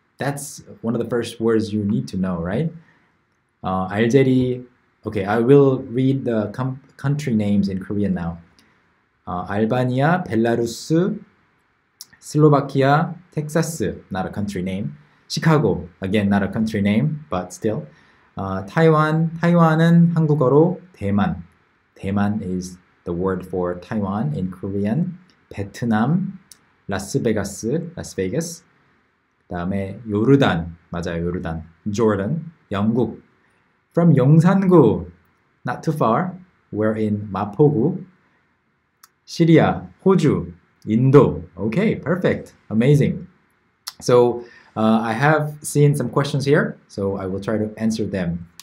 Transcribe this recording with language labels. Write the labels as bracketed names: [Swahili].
[English] That's one of the first words you need to know, right? [Korean] 알제리. [English] Okay, I will read the country names in Korean now. [Korean] 알바니아, 벨라루스, 슬로바키아, 텍사스, [English] not a country name. Chicago, again, not a country name, but still. [Korean] 타이완, 타이완은 한국어로 대만. [English] 대만 is the word for Taiwan in Korean. [Korean] 베트남, 라스베가스, 라스베이거스. 그다음에 요르단, 맞아요, 요르단. Jordan, 영국. [English] From 용산구, not too far. We're in [Korean] 마포구. 시리아, 호주, 인도. [English] Okay, perfect, amazing. So I have seen some questions here, so I will try to answer them.